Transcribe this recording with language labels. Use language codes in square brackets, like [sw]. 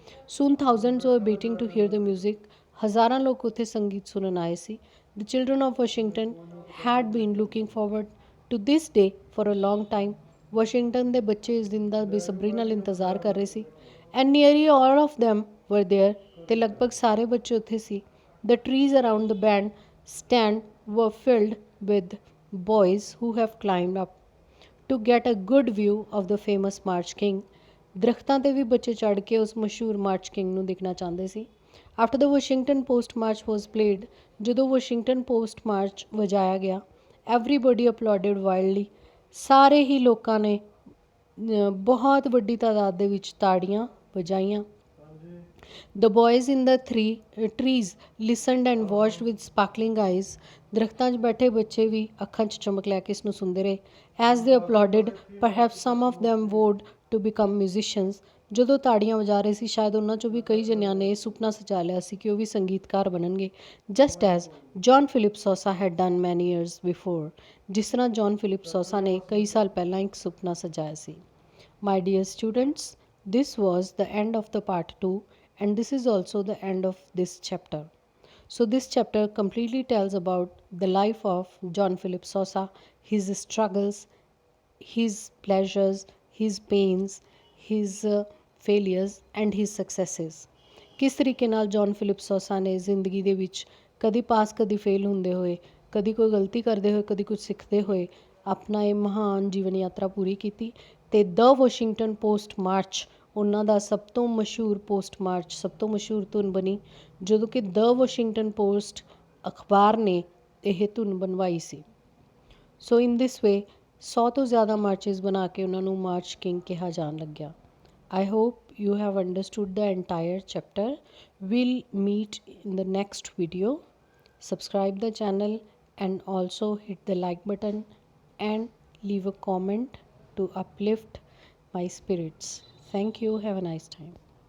[en] Soon thousands were waiting to hear the music. [pa] ਹਜ਼ਾਰਾਂ ਲੋਕ ਉੱਥੇ ਸੰਗੀਤ ਸੁਣਨ ਆਏ ਸੀ। [en] The children of Washington had been looking forward to this day for a long time. [pa] Washington ਦੇ ਬੱਚੇ ਇਸ ਦਿਨ ਦਾ ਬੇਸਬਰੀ ਨਾਲ ਇੰਤਜ਼ਾਰ ਕਰ ਰਹੇ ਸੀ। [en] And nearly all of them were there. [pa] ਅਤੇ ਲਗਭਗ ਸਾਰੇ ਬੱਚੇ ਉੱਥੇ ਸੀ। [en] The trees around the bandstand were filled with boys who have climbed up to get a good view of the famous March King. [pa] ਦਰਖਤਾਂ 'ਤੇ ਵੀ ਬੱਚੇ ਚੜ੍ਹ ਕੇ ਉਸ ਮਸ਼ਹੂਰ ਮਾਰਚ ਕਿੰਗ ਨੂੰ ਦੇਖਣਾ ਚਾਹੁੰਦੇ ਸੀ। [en] after the Washington Post March was played, [pa] ਜਦੋਂ ਵਾਸ਼ਿੰਗਟਨ ਪੋਸਟ ਮਾਰਚ ਵਜਾਇਆ ਗਿਆ, [en] Everybody applauded wildly. [pa] ਸਾਰੇ ਹੀ ਲੋਕਾਂ ਨੇ ਬਹੁਤ ਵੱਡੀ ਤਾਦਾਦ ਦੇ ਵਿੱਚ ਤਾੜੀਆਂ ਵਜਾਈਆਂ। [en] The boys in the trees listened and watched with sparkling eyes. [pa] ਦਰਖਤਾਂ 'ਚ ਬੈਠੇ ਬੱਚੇ ਵੀ ਅੱਖਾਂ 'ਚ ਚਮਕ ਲੈ ਕੇ ਇਸ ਨੂੰ ਸੁਣਦੇ ਰਹੇ। [en] As they applauded, perhaps some of them vowed to become musicians. [pa] ਜਦੋਂ ਤਾੜੀਆਂ ਵਜਾ ਰਹੇ ਸੀ ਸ਼ਾਇਦ ਉਹਨਾਂ 'ਚੋਂ ਵੀ ਕਈ ਜਣਿਆਂ ਨੇ ਇਹ ਸੁਪਨਾ ਸਜਾ ਲਿਆ ਸੀ ਕਿ ਉਹ ਵੀ ਸੰਗੀਤਕਾਰ ਬਣਨਗੇ। [en] Just as John Philip Sousa had done many years before. [pa] ਜਿਸ ਤਰ੍ਹਾਂ ਜੌਨ ਫਿਲਿਪ ਸੋਸਾ ਨੇ ਕਈ ਸਾਲ ਪਹਿਲਾਂ ਇੱਕ ਸੁਪਨਾ ਸਜਾਇਆ ਸੀ। [en] My dear students, this was the end of the part 2 and this is also the end of this chapter. So this chapter completely tells about the life of John Philip Sousa, his struggles, his pleasures, his pains, his failures and his successes. [pa] ਕਿਸ ਤਰੀਕੇ ਨਾਲ John Philip Sosa ਨੇ ਜ਼ਿੰਦਗੀ ਦੇ ਵਿੱਚ ਕਦੀ ਪਾਸ ਕਦੀ fail ਹੁੰਦੇ ਹੋਏ, ਕਦੀ ਕੋਈ ਗਲਤੀ ਕਰਦੇ ਹੋਏ, ਕਦੀ ਕੁਝ ਸਿੱਖਦੇ ਹੋਏ ਆਪਣਾ ਇਹ ਮਹਾਨ ਜੀਵਨ ਯਾਤਰਾ ਪੂਰੀ ਕੀਤੀ। ਅਤੇ ਦ ਵਾਸ਼ਿੰਗਟਨ ਪੋਸਟ ਮਾਰਚ ਉਹਨਾਂ ਦਾ ਸਭ ਤੋਂ ਮਸ਼ਹੂਰ ਪੋਸਟ ਮਾਰਚ, ਸਭ ਤੋਂ ਮਸ਼ਹੂਰ ਧੁਨ ਬਣੀ ਜਦੋਂ ਕਿ ਦ ਵਾਸ਼ਿੰਗਟਨ ਪੋਸਟ ਅਖਬਾਰ ਨੇ ਇਹ ਧੁਨ ਬਣਵਾਈ ਸੀ। [en] so in this way [pa] 100 ਤੋਂ ਜ਼ਿਆਦਾ ਮਾਰਚਿਸ ਬਣਾ ਕੇ ਉਹਨਾਂ ਨੂੰ ਮਾਰਚ ਕਿੰਗ ਕਿਹਾ ਜਾਣ ਲੱਗਿਆ। [en] I hope you have understood the entire chapter. We'll meet in the next video. Subscribe the channel and also hit the like button and leave a comment to uplift my spirits. Thank you. Have a nice time.